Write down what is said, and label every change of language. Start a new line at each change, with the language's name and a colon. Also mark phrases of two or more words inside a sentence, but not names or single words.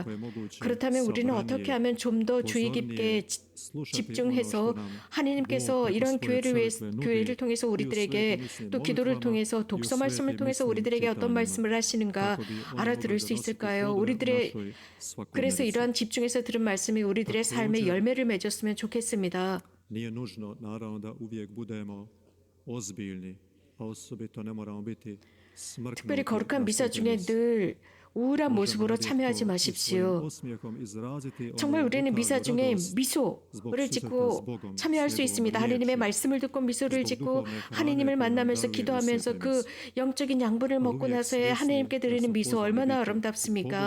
Korean: 그렇다면 우리는 어떻게 하면 좀 더 주의 깊게 집중해서 하나님께서 이런 교회를 통해서 우리들에게 또 기도를 통해서 독서 말씀을 통해서 우리들에게 어떤 말씀을 하시는가 알아들을 수 있을까요? 그래서 이러한 집중해서 들은 말씀이 우리들의 삶에 열매를 맺었으면 좋겠습니다.
Croatian: Nije nužno, naravno, da uvijek budemo ozbiljni, a osobito ne moramo biti smrtno.
Korean: 특별히 거룩한 미사 중에 늘 우울한 모습으로 참여하지 마십시오. 정말 우리는 미사 중에 미소를 짓고 참여할 수 있습니다. 하나님의 말씀을 듣고 미소를 짓고 하나님을 만나면서 기도하면서 그 영적인 양분을 먹고 나서의 하나님께 드리는 미소 얼마나 아름답습니까?